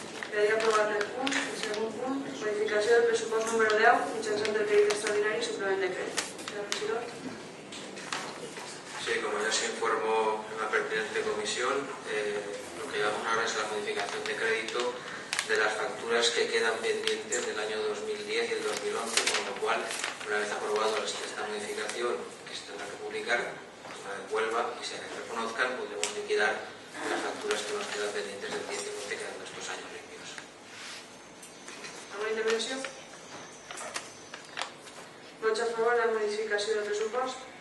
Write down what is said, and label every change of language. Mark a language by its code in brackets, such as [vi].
[ca] Quedaria aprovat el punt, el segon punt, modificació del pressupost número 10 mitjançant el crèdit extraordinari i suplement de crèdit. [es] Señor regidor. Sí, como ya se informó en la pertinente comisión, lo que llevamos ahora es la modificación de crédito de las facturas que quedan pendientes del año 2010 y el 2011, con lo cual, una vez aprobado esta modificación que se tendrá que publicar, pues una vez vuelva y se reconozcan, podremos liquidar las facturas que nos quedan pendientes del 10 y 11 quedando estos años limpios. [ca] ¿Alguna intervenció? Vots a favor de la modificació del pressupost?